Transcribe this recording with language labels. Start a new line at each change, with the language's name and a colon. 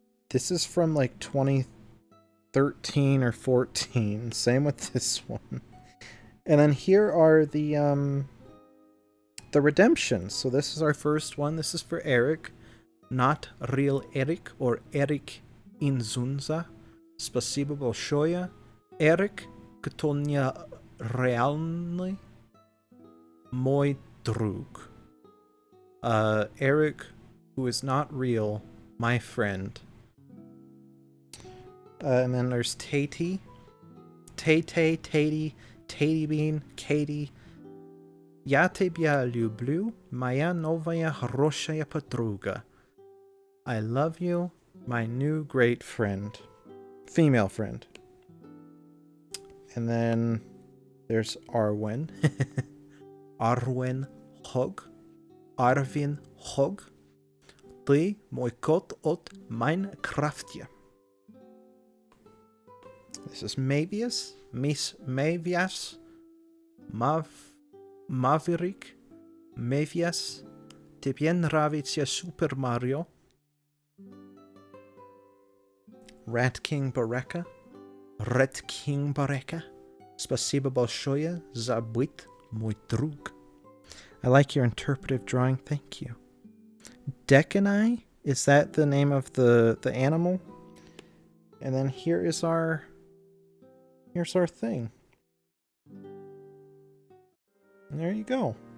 English: This is from like 2013 or 14. Same with this one. And then here are the redemptions. So this is our first one. This is for Eric. Not real Eric or Eric Inzunza.
Russian: Spasibo большое. Eric, кто не реальный мой друг.
English: Eric, who is not real, my friend. And then there's Tatey. Tay-Tay, Tatey, Tatey Bean, Katie.
Russian: Я тебя люблю, моя новая хорошая подруга.
English: I love you, my new great friend. Female friend. And then there's Arwen. Arwen Hogg. Arvin Hogg.
Russian: Ты мой кот от Майнкрафте.
English: This is Mavius. Miss Mavias. Maverick. Mavias.
Russian: Тебе нравится Super Mario.
English: Rat King Bareka. Red King Bareka.
Russian: Спасибо большое за быть мой друг.
English: I like your interpretive drawing, thank you. Decanai? Is that the name of the animal? And then here's our thing. And there you go.